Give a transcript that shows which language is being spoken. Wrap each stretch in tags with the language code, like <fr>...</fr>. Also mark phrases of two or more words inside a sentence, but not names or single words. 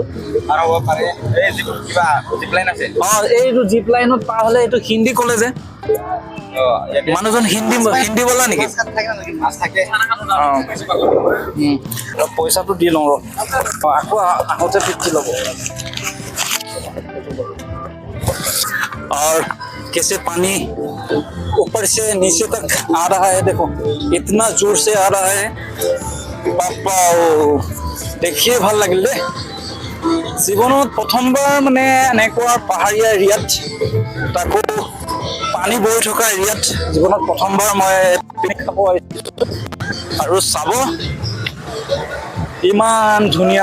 <as>আৰু হ'ব পাৰে এই কিবা জিপ লাইন আছে। এইটো জিপ লাইনত পাৰ হলে এইটো হিন্দী কলে যে। মানুহজন হিন্দী বলা নেকি? পইচাটো দি লওঁ ৰ। আকৌ আহোঁতে 50 ল'ব।</as> <hi>और कैसे पानी ऊपर से नीचे तक आ रहा है, देखो इतना जोर से आ रहा है। बापा देखिए</hi> <as>ভাল লাগিল দেই। জীৱনত প্ৰথমবাৰ মানে এনেকুৱা পাহাৰীয়া এৰিয়াত, তাকো পানী বৈ থকা এৰিয়াত জীৱনত প্ৰথমবাৰ মই পিকনিক খাব আহিছো। আৰু চাব ইমান ধুনীয়া।</as>